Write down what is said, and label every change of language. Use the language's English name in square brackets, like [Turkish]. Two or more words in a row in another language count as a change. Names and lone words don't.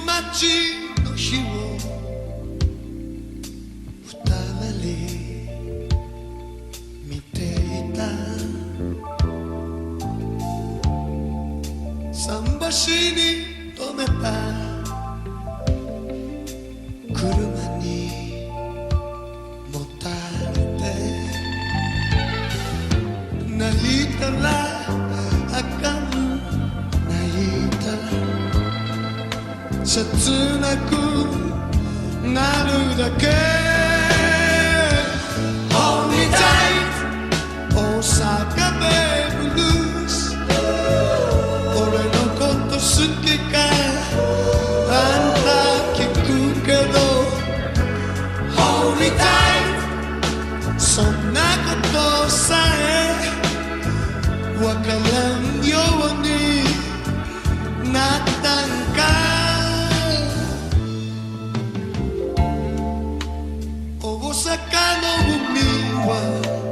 [Japanese] ちの日を二人見ていた桟橋に止めた車にもたれて泣いたらあかん泣いたら切なくなるだけ [English] Hold me tight [Japanese] 大阪ベイブルース俺のこと好きかあんた聞くけど [English] Hold me tight [Japanese] そんなことさえわからんようになったんか大阪の海は